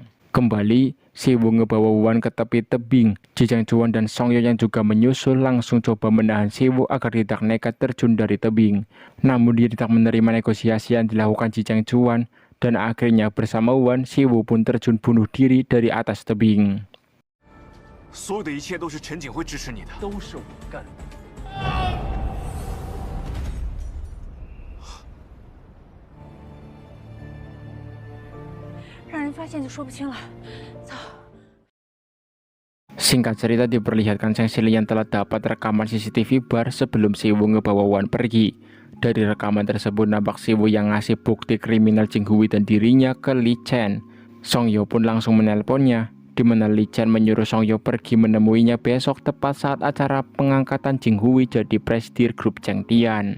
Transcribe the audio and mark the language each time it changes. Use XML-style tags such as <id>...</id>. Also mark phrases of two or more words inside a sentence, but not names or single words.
<id>Kembali, Siwoo ngebawa Wan ke tepi tebing. Ji Changchuan dan Song Yeo yang juga menyusul langsung coba menahan Siwoo agar tidak nekat terjun dari tebing. Namun dia tidak menerima negosiasi yang dilakukan Ji Changchuan dan akhirnya bersama Wan, Siwoo pun terjun bunuh diri dari atas tebing.</id> <zh>所有的一切都是陈景辉支持你的，都是我干的。让人发现就说不清了。走。</zh> <id>Singkat cerita diperlihatkan Chang Xilin yang telah dapat rekaman CCTV bar sebelum Siwoo ngebawa Wan pergi. Dari rekaman tersebut nampak Siwoo yang ngasih bukti kriminal Jinghui dan dirinya ke Li Chen. Song Yeo pun langsung menelponnya, di mana Li Chen menyuruh Song Yeo pergi menemuinya besok tepat saat acara pengangkatan Jinghui jadi presidir grup Changtian.</id>